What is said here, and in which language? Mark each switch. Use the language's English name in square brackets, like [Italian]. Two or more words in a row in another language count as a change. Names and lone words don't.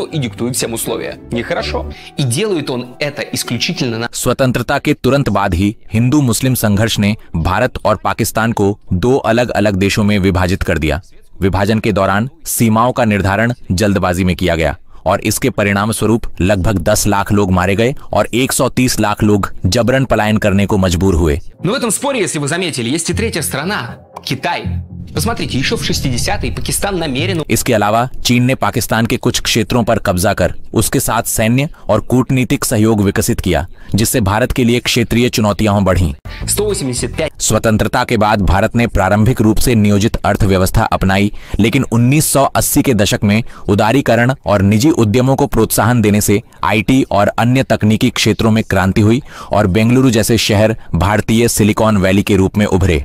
[Hindi] स्वतंत्रता के तुरंत बाद ही हिंदू मुस्लिम संघर्ष ने भारत और पाकिस्तान को 2 अलग अलग देशों में विभाजित कर दिया। विभाजन के दौरान सीमाओं का निर्धारण जल्दबाजी में किया गया और इसके परिणाम स्वरूप लगभग 10 लाख लोग मारे गए और 130 लाख लोग जबरन पलायन करने को मजबूर हुए। [Russian] Но в этом споре, если вы заметили, есть и третья страна – Китай. Посмотрите, еще в 60-е Пакистан намеренно... [Hindi] इसके अलावा चीन ने पाकिस्तान के कुछ क्षेत्रों पर कब्जा कर उसके साथ सैन्य और कूटनीतिक सहयोग विकसित किया, जिससे भारत के लिए क्षेत्रीय चुनौतियां बढ़ीं। 185 स्वतंत्रता के बाद भारत ने प्रारंभिक रूप से नियोजित अर्थव्यवस्था अपनाई, लेकिन 1980 के दशक में उदारीकरण और निजी उद्यमों को प्रोत्साहन देने से आईटी और अन्य तकनीकी क्षेत्रों में क्रांति हुई और बेंगलुरु जैसे शहर भारतीय सिलिकॉन वैली के रूप में उभरे।